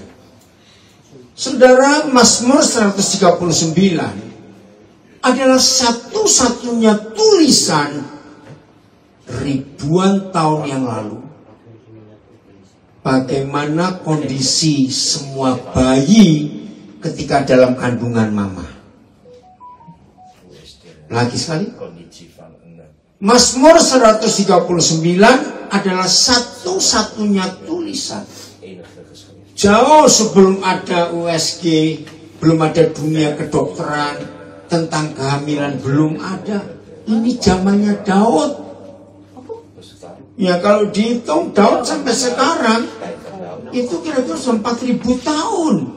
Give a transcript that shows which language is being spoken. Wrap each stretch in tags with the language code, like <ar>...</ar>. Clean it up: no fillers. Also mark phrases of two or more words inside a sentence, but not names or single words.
<id>Saudara, Mazmur 139 adalah satu-satunya tulisan ribuan tahun yang lalu. Bagaimana kondisi semua bayi ketika dalam kandungan mama. Lagi sekali.</id> <nl>Conditie van een</nl> <id>Mazmur 139 adalah satu-satunya tulisan.</id> <nl>enige geschrift.</nl> <id>Jauh sebelum ada USG, belum ada dunia kedokteran, tentang kehamilan belum ada. Ini zamannya Daud. Ya kalau dihitung Daud sampai sekarang, itu kira-kira 4.000 tahun.</id>